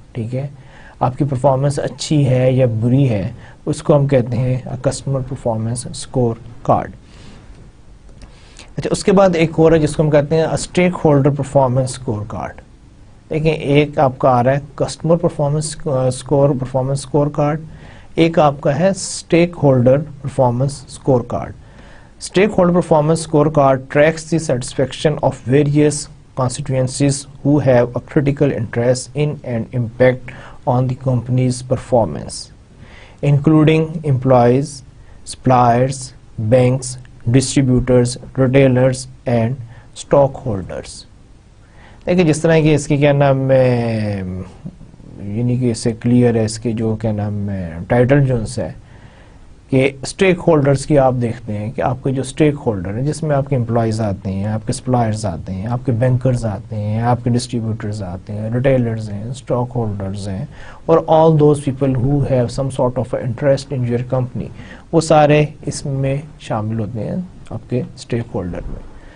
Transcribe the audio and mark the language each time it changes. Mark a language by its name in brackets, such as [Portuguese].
[Urdu] ٹھیک ہے, آپ کی پرفارمنس اچھی ہے یا بری ہے, اس کو ہم کہتے ہیں کسٹمر پرفارمنس اسکور کارڈ. اچھا, اس کے بعد ایک اور ہے جس کو ہم کہتے ہیں stake holder performance score card. دیکھیں, ایک آپ کا آ رہا ہے کسٹمر پرفارمنس اسکور کارڈ, ایک آپ کا ہے stake holder performance score card. [English] Stakeholder performance scorecard tracks the satisfaction of various constituencies who have a critical interest in and impact on the company's performance, including employees, suppliers, banks, distributors, retailers, and stockholders. [Urdu] دیکھیں جس طرح کہ اس کی کیا نام ہے, یعنی کہ اس سے کلیئر ہے اس کے جو کیا نام ہے ٹائٹل جو ہے کہ اسٹیک ہولڈرز کی آپ دیکھتے ہیں کہ آپ کے جو اسٹیک ہولڈر ہیں جس میں آپ کے امپلائیز آتے ہیں, آپ کے سپلائرز آتے ہیں, آپ کے بینکرز آتے ہیں, آپ کے ڈسٹریبیوٹرز آتے ہیں, ریٹیلرز ہیں, اسٹاک ہولڈرز ہیں, [English] اور all those people who have some sort of interest in your company, [Urdu] وہ سارے اس میں شامل ہوتے ہیں آپ کے اسٹیک ہولڈر میں.